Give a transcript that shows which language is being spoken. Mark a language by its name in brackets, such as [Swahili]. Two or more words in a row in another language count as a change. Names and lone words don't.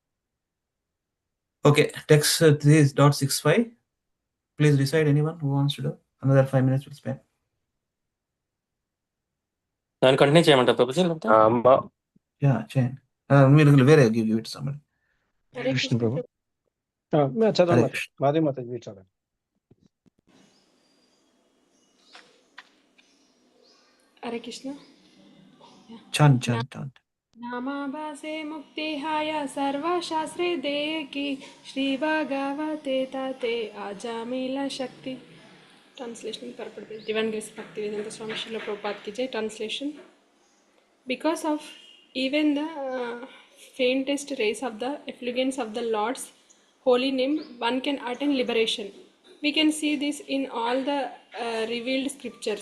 [English] Okay, text 3.65. Please decide anyone who wants to do. Another 5 minutes will spend. Then continue cheyamanta Prabhuji. Yeah, chain. We'll give it to somebody. Hare Krishna Prabhu. [Telugu] చదవండి మాది మాతాజీ చదవండి. [English] Hare Krishna. Chant. [Bangla] নামাভাসে মুক্তি হয় সর্বশাস্ত্রে দেখি শ্রী ভাগবতে তাতে অজামিল শক্তি. [English] Translation purport by Divine Grace Bhaktivedanta Swami Srila Prabhupada [Hindi] की जय. [English] Translation. Because of even the faintest rays of the effulgence of the Lord's holy name, one can attain liberation. We can see this in all the revealed scriptures.